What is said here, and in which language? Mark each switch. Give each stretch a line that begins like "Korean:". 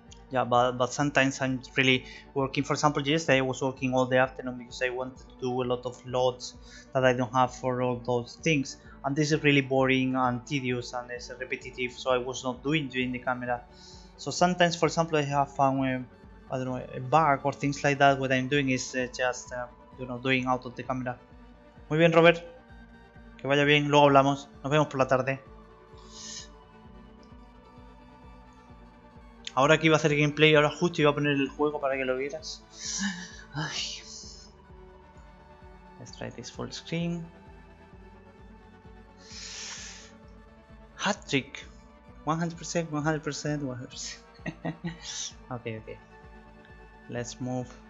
English: Yeah, but sometimes I'm really working. For example, yesterday I was working all the afternoon because I wanted to do a lot of loads that I don't have for all those things, and this is really boring and tedious and it's repetitive, so I was not doing during the camera. So sometimes, for example, I have found I don't know, a bug or things like that. What I'm doing is just you know, doing out of the camera.
Spanish: Muy bien, Robert, que vaya bien, luego hablamos, nos vemos por la tarde. Ahora que iba a hacer gameplay, ahora justo iba a poner el juego para que lo vieras. Ay.
English: Let's try this full screen. Hat trick. 100%, 100%, 100%. Okay. Let's move.